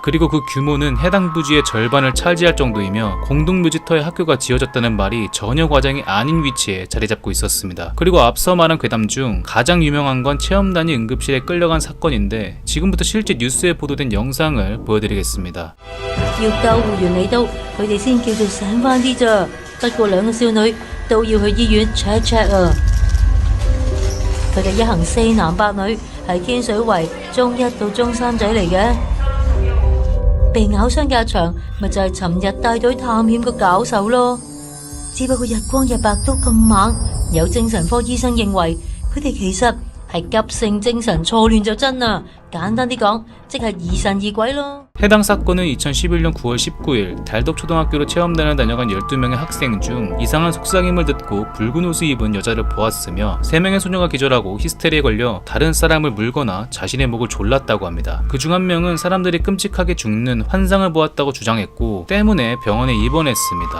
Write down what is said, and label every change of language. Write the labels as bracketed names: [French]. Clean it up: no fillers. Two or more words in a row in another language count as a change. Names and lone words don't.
[Korean] 그리고 그 규모는 해당 부지의 절반을 차지할 정도이며 공동묘지터에 학교가 지어졌다는 말이 전혀 과장이 아닌 위치에 자리 잡고 있었습니다. 그리고 앞서 말한 괴담 중 가장 유명한 건 체험단이 응급실에 끌려간 사건인데 지금부터 실제 뉴스에 보도된 영상을 보여드리겠습니다. [Cantonese] 要救護完你都，佢哋先叫做醒返啲咋。不過兩個少女都要去醫院 [English] check check [Cantonese] 啊。佢哋一行4男8女，係天水圍中1到中3仔嚟嘅。被咬傷嘅阿祥，咪就係尋日帶隊探險嘅搞手咯。只不過日光日白都咁猛，有精神科醫生認為佢哋其實係急性精神錯亂就真啦。簡單啲講，即係疑神疑鬼咯。 [Korean] 해당 사건은 2011년 9월 19일 달덕초등학교로 체험단을 다녀간 12명의 학생 중 이상한 속삭임을 듣고 붉은 옷을 입은 여자를 보았으며 3명의 소녀가 기절하고 히스테리에 걸려 다른 사람을 물거나 자신의 목을 졸랐다고 합니다. 그중 한 명은 사람들이 끔찍하게 죽는 환상을 보았다고 주장했고 때문에 병원에 입원했습니다.